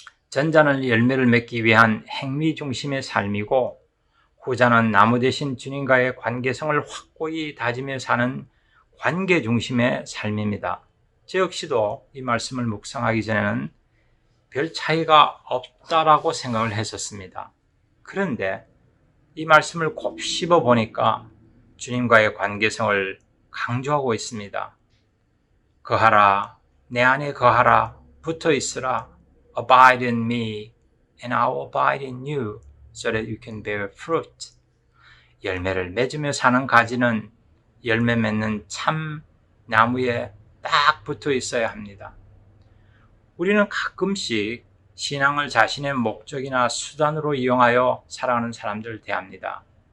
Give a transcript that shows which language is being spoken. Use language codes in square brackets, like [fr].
[ko] 전자는 열매를 맺기 위한 행위 중심의 삶이고 후자는 나무 대신 주님과의 관계성을 확고히 다지며 사는 관계 중심의 삶입니다. 저 역시도 이 말씀을 묵상하기 전에는 별 차이가 없다라고 생각을 했었습니다. 그런데 이 말씀을 곱씹어 보니까 주님과의 관계성을 강조하고 있습니다. 거하라, 내 안에 거하라, 붙어 있으라, [en] abide in me, and I will abide in you, so that you can bear fruit. [ko] 열매를 맺으며 사는 가지는 열매 맺는 참 나무에 딱 붙어 있어야 합니다. 우리는 가끔씩 신앙을 자신의 목적이나 수단으로 이용하여 살아가는 사람들을 대합니다.